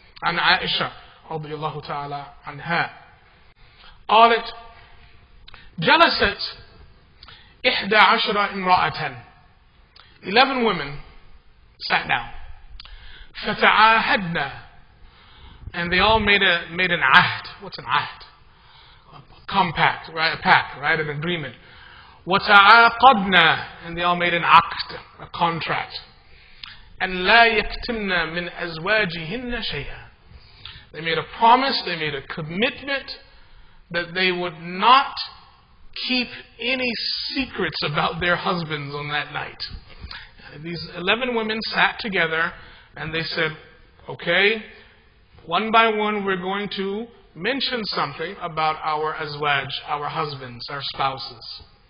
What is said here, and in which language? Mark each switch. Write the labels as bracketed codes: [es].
[en] An Aisha radiyallahu ta'ala anha [ar] قالت جلست 11 امرأة [en] 11 women sat down. [ar] فتعاهدنا, [en] and they all made an ahd. What's an ahd? A compact, right? A pact, right? An agreement. [ar] وتعاقدنا, [en] and they all made an aqd, a contract. [ar] And لا يكتمن من أزواجهن شيئا. [en] They made a promise, they made a commitment that they would not keep any secrets about their husbands on that night. These 11 women sat together and they said, okay, one by one we're going to mention something about our azwaj, our husbands, our spouses.